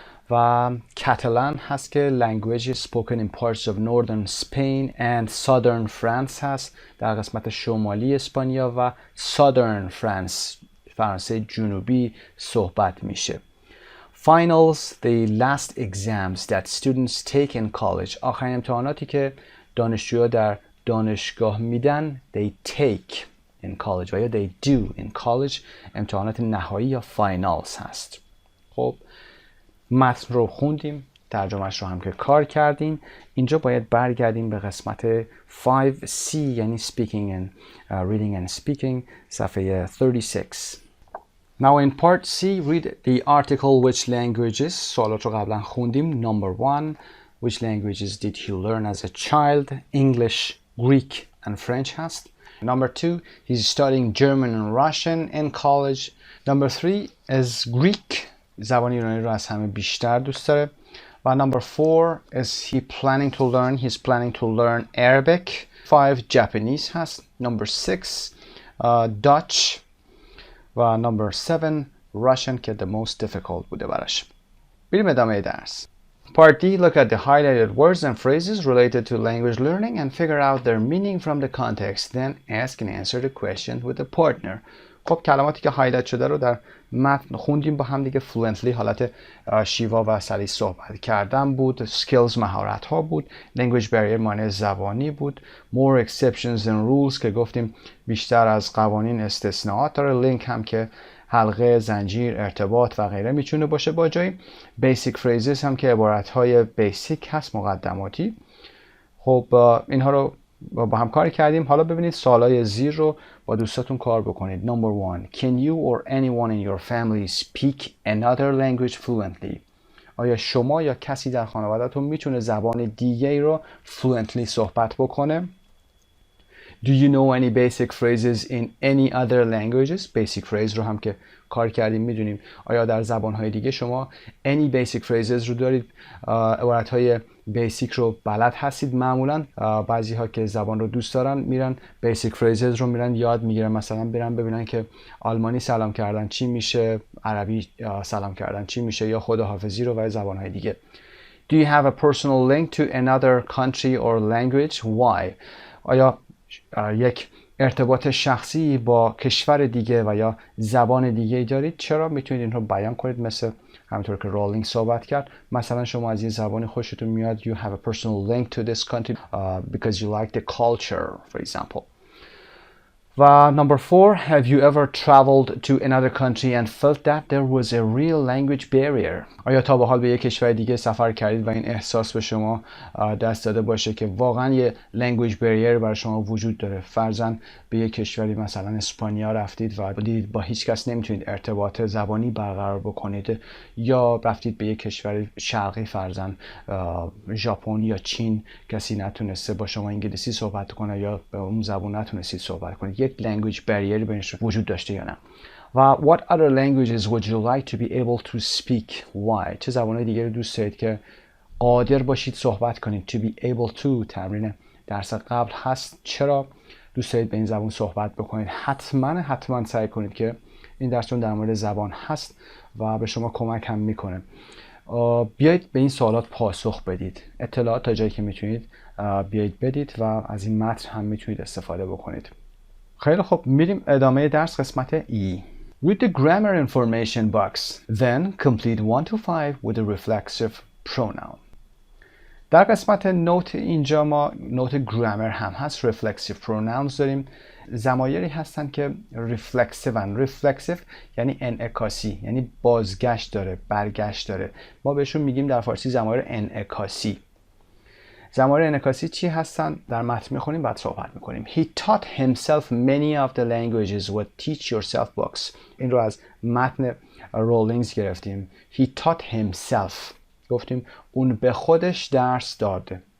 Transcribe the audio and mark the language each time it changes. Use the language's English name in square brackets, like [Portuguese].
[Persian] و کاتالان هست که [English] language spoken in parts of northern Spain and southern France [Persian] هست، در قسمت شمالی اسپانیا و southern France، فرانسه جنوبی صحبت میشه. [English] Finals, the last exams that students take in college، [Persian] آخرین امتحاناتی که دانشجوها در دانشگاه میدن. [English] They take in college و یا they do in college، [Persian] امتحانات نهایی یا finals هست. خب متن رو خوندیم، ترجمهش رو هم که کار کردیم. اینجا باید برگردیم به قسمت 5C یعنی [English] speaking and reading and speaking، [Persian] صفحه 36. [English] Now in part C, read the article which languages. [Persian] سوالات رو قبلا خوندیم. [English] Number 1, which languages did he learn as a child? English, Greek and French هست. Number 2, he's studying German and Russian in college. Number 3 is Greek. [Persian] زبان یونانی رو از همه بیشتر دوست داره. [English] و number 4 is he's planning to learn Arabic. 5 Japanese هست. Number 6 Dutch. و number 7 Russian که the most difficult بوده براش. [Persian] بریم ادامه درس. [English] Part D, look at the highlighted words and phrases related to language learning and figure out their meaning from the context. Then ask and answer the question with a partner. [Persian] خب کلماتی که هایلایت شده رو در متن خوندیم با هم دیگه. fluently حالت شیوا و سریع صحبت کردن بود. skills مهارت ها بود. language barrier مانع زبانی بود. [English] more exceptions than rules [Persian] که گفتیم بیشتر از قوانین استثناءات داره. link هم که حلقه، زنجیر، ارتباط و غیره میتونه باشه با جایی. basic phrases هم که عبارت های بیسیک هست، مقدماتی. خب اینها رو با هم کار کردیم. حالا ببینید سوالای زیر رو با دوستاتون کار بکنید. [English] Number 1, can you or anyone in your family speak another language fluently؟ [Persian] آیا شما یا کسی در خانواده‌تون میتونه زبان دیگه رو fluently صحبت بکنه؟ [English] Do you know any basic phrases in any other languages؟ basic phrase رو هم که کار کردیم میدونیم. [Persian] آیا در زبان‌های دیگه شما [English] any basic phrases [Persian] رو دارید؟ عبارت‌های بیسیک رو بلد هستید؟ معمولا بعضی ها که زبان رو دوست دارن میرن بیسیک فریزز رو میرن یاد میگیرن. مثلا برن ببینن که آلمانی سلام کردن چی میشه، عربی سلام کردن چی میشه، یا خداحافظی رو و زبان‌های دیگه. [English] Do you have a personal link to another country or language? Why؟ [Persian] آیا یک ارتباط شخصی با کشور دیگه و یا زبان دیگه دارید؟ چرا؟ میتونید این رو بیان کنید، مثل همونطور که رولینگ صحبت کرد. مثلا شما از این زبانی خوشتون میاد. [English] You have a personal link to this country because you like the culture, for example. و number 4, have you ever traveled to another country and felt that there was a real language barrier؟ [Persian] آیا تا به حال به یک کشور دیگه سفر کردید و این احساس به شما دست داده باشه که واقعا یه language barrier برای شما وجود داره؟ فرضاً به یک کشوری مثلا اسپانیا رفتید و دیدید با هیچ کس نمیتونید ارتباط زبانی برقرار بکنید، یا رفتید به یک کشور شرقی فرضاً ژاپن یا چین، کسی نتونسته با شما انگلیسی صحبت کنه یا به اون زبان نتونستید صحبت کنید. یک language barrier بینش وجود داشته یا نه؟ [English] و what other languages would you like to be able to speak? Why؟ [Persian] چه زبان‌های دیگه رو دوست دارید که قادر باشید صحبت کنید؟ [English] to be able to [Persian] تمرین درس قبل هست. چرا؟ دوست دارید به این زبان صحبت بکنید، حتما سعی کنید که این درس چون در مورد زبان هست و به شما کمک هم میکنه، بیایید به این سوالات پاسخ بدید. اطلاعات تا جایی که میتونید بیایید بدید و از این متن هم میتونید استفاده بکنید. خیلی خب، میریم ادامه درس، قسمت E. [English] Read the grammar information box. Then complete 1 to 5 with a reflexive pronoun. [Persian] در قسمت نوت اینجا ما نوت گرامر هم هست، reflexive pronouns داریم. ضمایری هستن که reflexive یعنی انعکاسی، یعنی بازگشت داره، برگشت داره. ما بهشون میگیم در فارسی ضمایر انعکاسی. ضمایر انعکاسی چی هستن؟ در متن میخونیم بعد صحبت میکنیم. [English] He taught himself many of the languages with teach yourself books. [Persian] این رو از متن رولینگز گرفتیم. [English] He taught himself. [Persian] گفتیم اون به خودش درس داد.